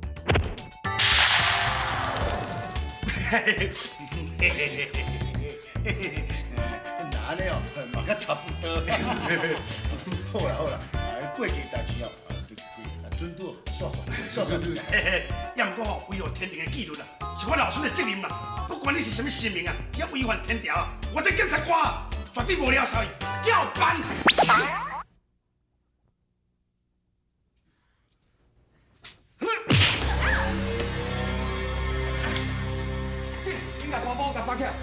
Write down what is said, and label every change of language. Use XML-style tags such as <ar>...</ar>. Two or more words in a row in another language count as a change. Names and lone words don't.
<nan>那安尼哦，嘛较差不多。好啦，过去代志哦，准拄煞你啦。也毋过吼，违反天庭的纪律啦，是我老孙的责任啦。不管你是什么姓名啊，也违反天条啊，我这检察官啊，绝对无了少伊，照办。你甲大宝甲绑起来。</nan>